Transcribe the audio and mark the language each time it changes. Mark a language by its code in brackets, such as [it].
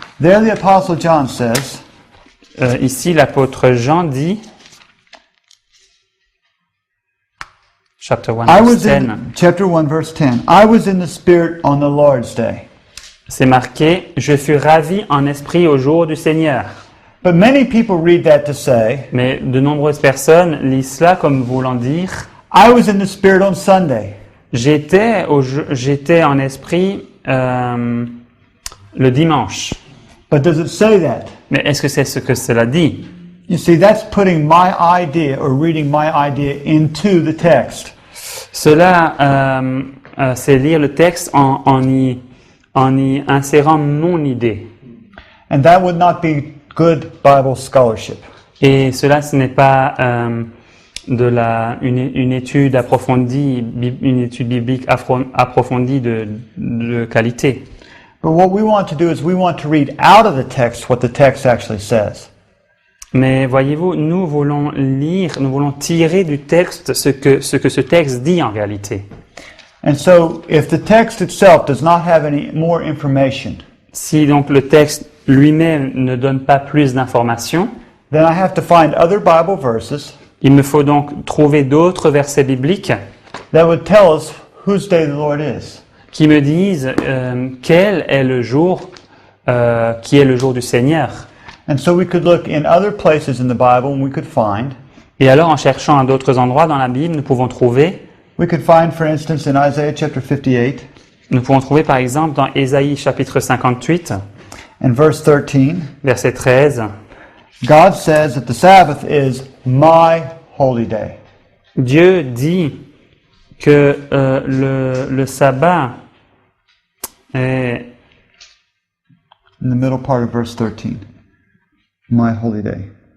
[en] there the apostle John says, [fr] ici l'apôtre Jean dit, [en] chapter 1, I verse was 10, in chapter 1, verse 10. I was in the Spirit on the Lord's day. [fr] c'est marqué, je fus ravi en esprit au jour du Seigneur. [en] But many people read that to say, [fr] Mais de nombreuses personnes lisent cela comme voulant dire, [en] I was in the Spirit on Sunday. [fr] j'étais en esprit le dimanche. [en] But does it say that? [fr] Mais est-ce que c'est ce que cela dit? [en] You see, that's putting my idea or reading my idea into the text. [fr] Cela, c'est lire le texte en y insérant mon idée. [en] And that would not be good Bible scholarship. [fr] Et cela, ce n'est pas une étude approfondie, une étude biblique approfondie de qualité. [en] But what we want to do is we want to read out of the text what the text actually says. [fr] Mais voyez-vous, nous voulons tirer du texte ce que ce texte dit en réalité. [en] And so, if the text itself does not have any more information, [fr] Si donc le texte lui-même ne donne pas plus d'informations, [en] then I have to find other Bible verses [fr] il me faut donc trouver d'autres versets bibliques [en] that would tell us whose day the Lord is. [fr] qui me disent quel est le jour qui est le jour du Seigneur. [en] And so we could look in other places in the Bible and we could find. [fr] Et alors, en cherchant à d'autres endroits dans la Bible, nous pouvons trouver, [en] For instance, in Isaiah chapter 58 [fr] par exemple dans Ésaïe chapitre 58, [en] and verse 13, [fr] verset 13, [en] God says that the Sabbath is my holy day. [fr] Dieu dit que le sabbat est [en] In the middle part of verse 13, my holy day.